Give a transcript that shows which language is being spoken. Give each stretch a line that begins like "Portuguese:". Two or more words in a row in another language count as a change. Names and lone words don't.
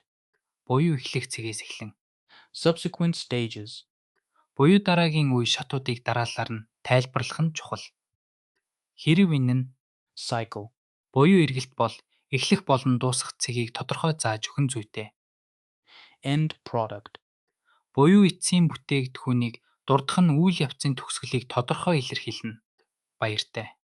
Mongolian: буюу эхлэх цэгээс эхлэн,
English: Subsequent stages.
Mongolian: буюу дараагийн үе шатуудыг дараалалаар нь тайлбарлах нь чухал. Хэрэв энэ нь Cycle. буюу эргэлт бол эхлэх болон дуусах цэгийг тодорхой зааж өгөн зүйтэй.
English: End product.
Mongolian: Буюу эцсийн бүтээгдэхүүнийг дурдах нь үйл явцын төгсгөлийг тодорхой илэрхийлнэ. Баяртай.